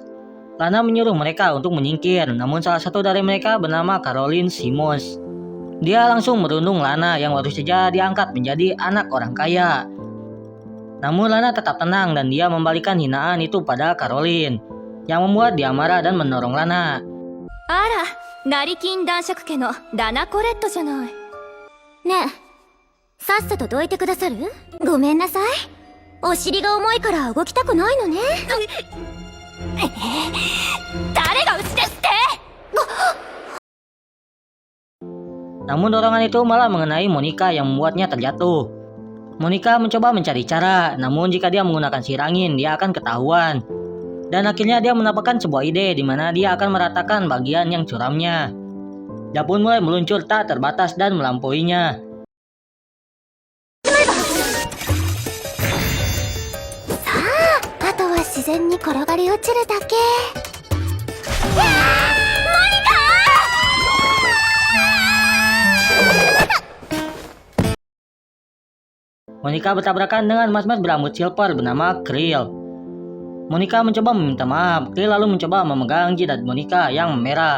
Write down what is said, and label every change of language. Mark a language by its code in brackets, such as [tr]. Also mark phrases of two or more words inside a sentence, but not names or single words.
[id] Lana menyuruh mereka untuk menyingkir, namun salah satu dari mereka bernama Caroline Simons. Dia langsung merundung Lana yang baru saja diangkat menjadi anak orang kaya. Namun Lana tetap tenang dan dia membalikan hinaan itu pada Caroline, yang membuat dia marah dan mendorong Lana. [ja] あら、成金男爵家のラナコレットじゃない。ねえ、さっさとどいてくださる？ごめんなさい。お尻が重いから動きたくないのね。誰がうちですって？ [id] Namun dorongan itu malah mengenai Monica yang membuatnya terjatuh. Monica mencoba mencari cara, namun jika dia menggunakan sihir angin, dia akan ketahuan. Dan akhirnya dia mendapatkan sebuah ide di mana dia akan meratakan bagian yang curamnya. Dia pun mulai meluncur tak terbatas dan melampauinya. [ja] あとは自然に転がり落ちるだけ。 [id] Monica bertabrakan dengan mas-mas berambut silver bernama Krill. Monica mencoba meminta maaf. Krill lalu mencoba memegang jidat Monica yang merah.